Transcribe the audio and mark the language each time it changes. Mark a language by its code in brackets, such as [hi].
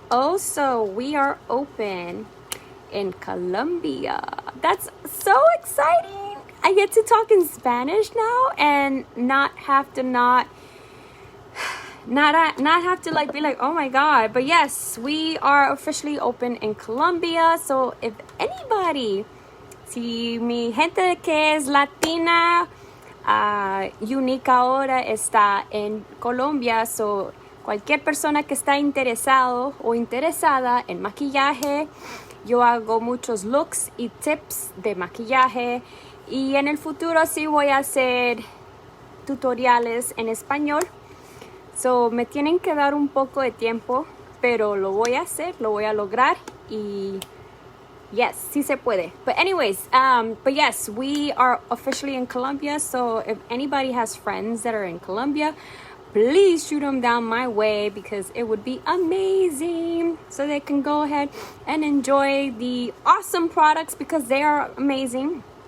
[en] Also, we are open in Colombia. That's so exciting. I get to talk in Spanish now and not have to like be like, oh my god. But yes, we are officially open in Colombia. So if anybody, [es] si mi gente que es latina, Younique ahora está en Colombia, so cualquier persona que está interesado o interesada en maquillaje, yo hago muchos looks y tips de maquillaje, y en el futuro sí voy a hacer tutoriales en español. So me tienen que dar un poco de tiempo, pero lo voy a hacer, lo voy a lograr, y yes, sí se puede. [en] But anyways, but yes, we are officially in Colombia. So if anybody has friends that are in Colombia, please shoot them down my way, because it would be amazing, so they can go ahead and enjoy the awesome products, because they are amazing.